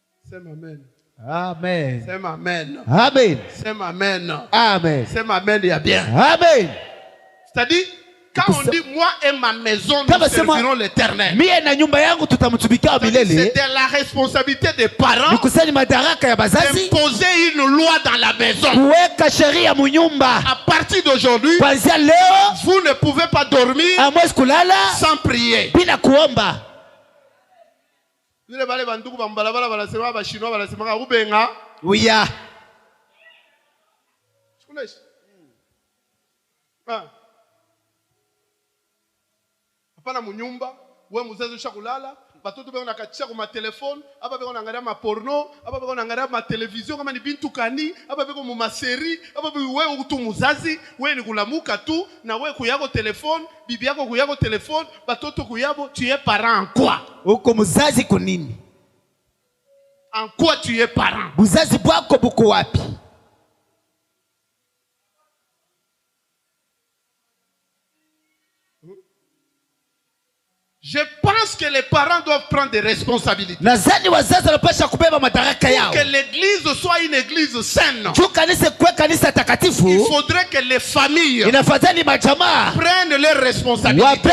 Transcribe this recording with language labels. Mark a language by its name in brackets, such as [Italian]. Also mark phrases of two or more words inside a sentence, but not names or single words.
[Swahili] Sema amen. Amen. Sema amen. Amen. Sema amen. Amen. Sema amen, [French] il y a bien. [Swahili] Amen. [French] C'est-à-dire, quand on dit moi et ma maison, nous servirons l'Éternel. C'est la responsabilité des parents d'imposer une loi dans la maison. À partir d'aujourd'hui, vous ne pouvez pas dormir sans prier. Oui. [Swahili] Hapana munyumba, we muzazi ushakulala, batoto beko nakatisha kwa telefone, hapa beko naangalia ma porno, hapa beko naangalia ma television kama ni bintu kani, hapa beko mu maseri, hapa beko wewe utu muzazi, wewe ni kulamuka tu na wewe kuyako telefone, bibi yako kuyako telefone, batoto kuyabo, [French] tu es parent en quoi? [Swahili] Uko muzazi kunini? [French] En quoi tu es parent? [Swahili] Muzazi bwako buko wapi? [French] Je pense que les parents doivent prendre des responsabilités. Pour que l'église soit une église saine, il faudrait que les familles prennent leurs responsabilités.